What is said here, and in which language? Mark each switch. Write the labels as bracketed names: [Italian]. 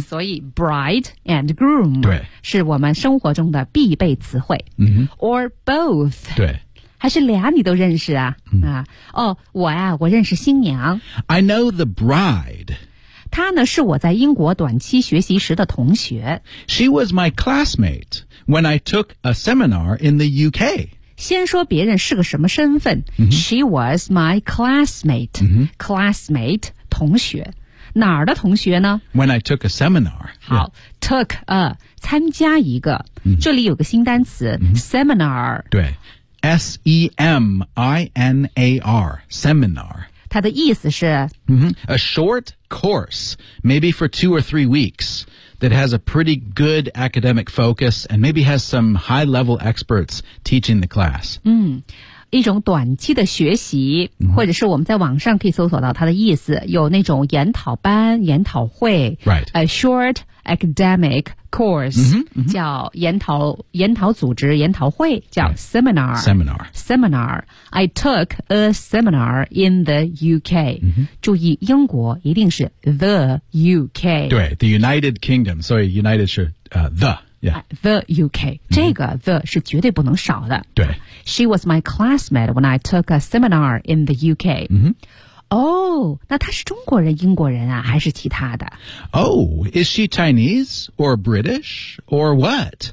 [Chinese] 所以 [English] bride and groom [Chinese] 对是我们生活中的必备词汇、 mm-hmm. [English] Or both [Chinese] 对还是俩你都认识啊、 mm-hmm. 啊哦，我呀、啊、我认识新娘 [English] I know the bride [Chinese] 她呢是我在英国短期学习时的同学 [English] She was my classmate when I took a seminar in the UK [Chinese] 先说别人是个什么身份、 mm-hmm. [English] She was my classmate、 mm-hmm. Classmate [Chinese] 同学哪儿的同学呢 [English] When I took a seminar [Chinese] 好、 [English] yeah. Took a [Chinese] 参加一个、 mm-hmm. 这里有个新单词、 mm-hmm. [English] Seminar [Chinese] 对 [English] S-E-M-I-N-A-R Seminar [Chinese] 它的意思是、 mm-hmm. [English] A short course Maybe for 2 or 3 weeks That has a pretty good academic focus and maybe has some high-level experts teaching the class. [Chinese] 嗯，一种短期的学习、 mm-hmm. 或者是我们在网上可以搜索到它的意思有那种研讨班研讨会 [English] Right. A short academic course mm-hmm, mm-hmm. [Chinese] 叫研讨组织研讨会叫 seminar. [English] Right. Seminar. Seminar. I took a seminar in the UK.、 Mm-hmm. [Chinese] 注意英国一定是 [English] the UK. 对 the United Kingdom. Sorry, United [Chinese] 是、 [English] the.、Yeah. The UK.、Mm-hmm. [Chinese] 这个 the 是绝对不能少的。对 [English] She was my classmate when I took a seminar in the UK.、 Mm-hmm. Oh, [Chinese] 那她是中国人、英国人啊，还是其他的 [English] ？Oh, is she Chinese or British or what?